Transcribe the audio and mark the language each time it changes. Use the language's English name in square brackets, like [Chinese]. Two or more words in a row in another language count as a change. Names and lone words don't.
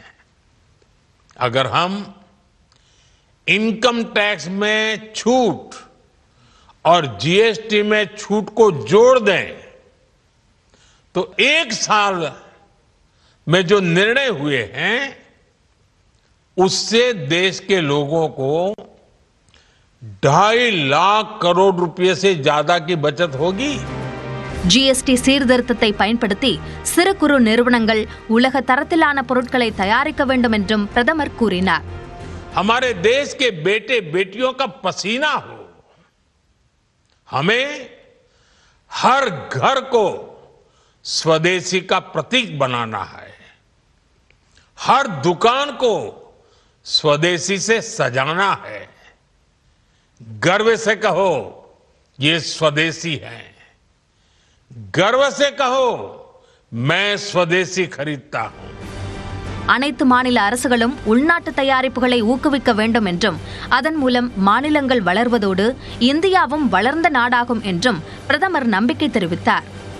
[Hindi] अगर हम [English] income tax [Hindi] में छूट और जीएसटी में छूट को जोड़ दें तो 1 साल में जो निर्णय हुए हैं उससे देश के लोगों को 2.5 लाख करोड़ रुपए से ज्यादा की बचत होगी. [Tamil] ஜிஎஸ்டி சீர்திருத்தத்தை பயன்படுத்தி சிறு குறு நிறுவனங்கள் உலக தரத்திலான பொருட்களை தயாரிக்க வேண்டும் என்றும் பிரதமர் கூறினார். [Hindi] हमारे देश के बेटे बेटियों का पसीना हो. हमें हर घर को स्वदेशी का प्रतीक बनाना है. हर दुकान को स्वदेशी से सजाना है. गर्व से कहो ये स्वदेशी है. गर्व से कहो मैं स्वदेशी खरीदता हूं. [Tamil] அனைத்து மாநில அரசுகளும் உள்நாட்டு தயாரிப்புகளை ஊக்குவிக்க வேண்டும் என்றும் அதன் மூலம் மாநிலங்கள் வளர்வதோடு இந்தியாவும் வளர்ந்த நாடாகும் என்றும் பிரதமர் நம்பிக்கை தெரிவித்தார்.